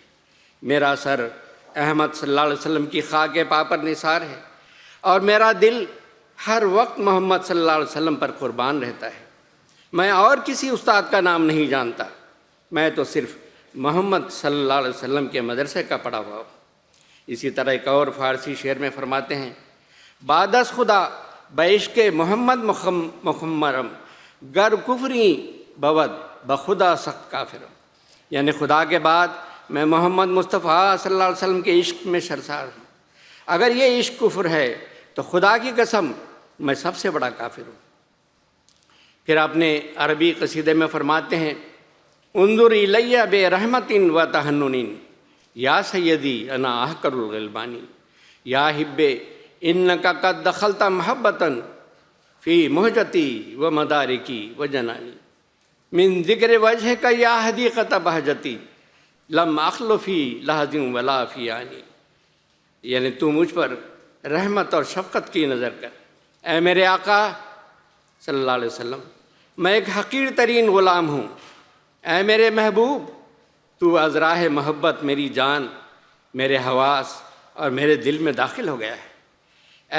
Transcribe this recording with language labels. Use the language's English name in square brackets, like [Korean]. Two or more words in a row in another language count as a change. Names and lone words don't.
[Urdu] میرا سر احمد صلی اللہ علیہ وسلم کی خاک پا پر نثار ہے، اور میرا دل ہر وقت محمد صلی اللہ علیہ وسلم پر قربان رہتا ہے۔ میں اور کسی استاد کا نام نہیں جانتا، میں تو صرف محمد صلی اللہ علیہ وسلم کے مدرسے کا پڑھا ہوا ہوں۔ اسی طرح ایک اور فارسی شعر میں فرماتے ہیں، [Persian] بعد از خدا بعشق محمد مخمرم، گر کفری بود بخدا سخت کافرم، [Urdu] یعنی خدا کے بعد میں محمد مصطفیٰ صلی اللہ علیہ وسلم کے عشق میں سرشار ہوں۔ اگر یہ عشق کفر ہے تو خدا کی قسم میں سب سے بڑا کافر ہوں۔ پھر اپنے عربی قصیدے میں فرماتے ہیں، [Arabic] انظر الی بے رحمت و تحنن یا سیدی انا احقر الغلبانی، یا حب انک قد دخلت محبتا فی مہجتی و مدارکی و جنانی، من ذکر وجہک یا حدیقت بہجتی لم اخل فی لحظ ولا فی آنی، [Urdu] یعنی تو مجھ پر رحمت اور شفقت کی نظر کر اے میرے آقا صلی اللہ علیہ وسلم، میں ایک حقیر ترین غلام ہوں۔ اے میرے محبوب، تو از راہ محبت میری جان، میرے حواس اور میرے دل میں داخل ہو گیا ہے۔